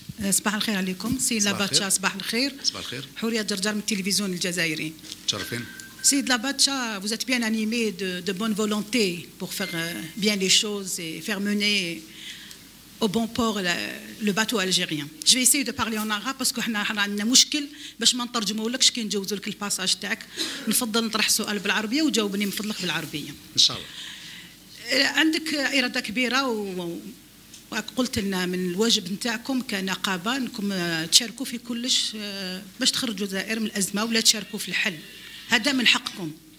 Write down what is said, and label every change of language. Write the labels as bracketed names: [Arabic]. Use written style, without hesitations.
[Arabic] صباح الخير عليكم سيد لاباتشا. صباح الخير. صباح الخير. حورية جرجر من التلفزيون الجزائري. تشرفين. [French] سيد Labacha, vous êtes bien animé de bonne volonté pour faire bien les choses et faire mener au bon port le bateau algérien. Je vais essayer de parler en arabe parce que [Arabic] حنا عندنا مشكل باش ما نترجمولكش كي نجوزوا لك الباساج تاعك. نفضل نطرح سؤال بالعربية وجاوبني من فضلك بالعربية. إن شاء الله. عندك إرادة كبيرة وقلت لنا من الواجب نتاعكم كنقابة انكم تشاركوا في كلش باش تخرجوا الجزائر من الأزمة ولا تشاركوا في الحل. هذا من حقكم.